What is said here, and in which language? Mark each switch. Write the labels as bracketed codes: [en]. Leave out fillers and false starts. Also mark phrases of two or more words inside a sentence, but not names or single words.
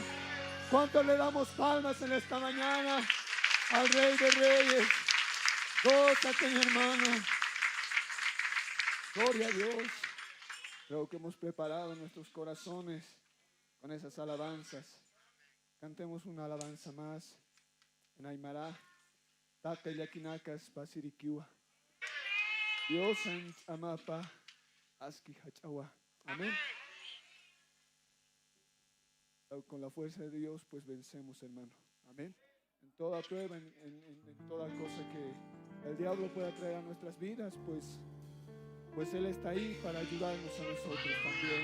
[es] ¿Cuántos le damos palmas en esta mañana al Rey de Reyes? Gózate, mi hermano. Gloria a Dios. Creo que hemos preparado nuestros corazones con esas alabanzas. Cantemos una alabanza más en Aymara. [ay] Tata yakinakas pasirikiwa. Dios en amapa. Aski hachawa. [es] Amén. Con la fuerza de Dios, pues vencemos, hermano. Amén. En toda prueba, en toda cosa que el diablo pueda traer a nuestras vidas, pues Él está ahí para ayudarnos a nosotros también.